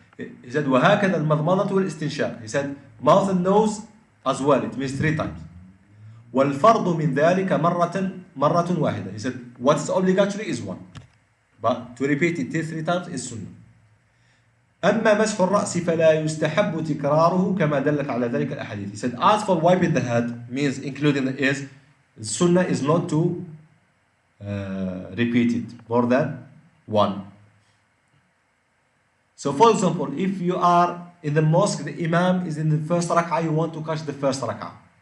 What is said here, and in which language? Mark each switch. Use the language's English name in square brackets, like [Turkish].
[English] He said [Arabic] وهكذا المضمضة والاستنشاق. [English] He said mouth and nose as well. It means 3 times. [Arabic] والفرض من ذلك مرة واحدة. [English] He said what's obligatory is 1. But to repeat it 3 times is sunnah. [Arabic] أما مسح الرأس فلا يستحب تكراره كما دلت على ذلك الأحاديث. [English] He said, as for wiping the head, means including the ears, the sunnah is not to repeat it more than one. So for example, if you are in the mosque, the imam is in the first rak'ah, you want to catch the first rak'ah.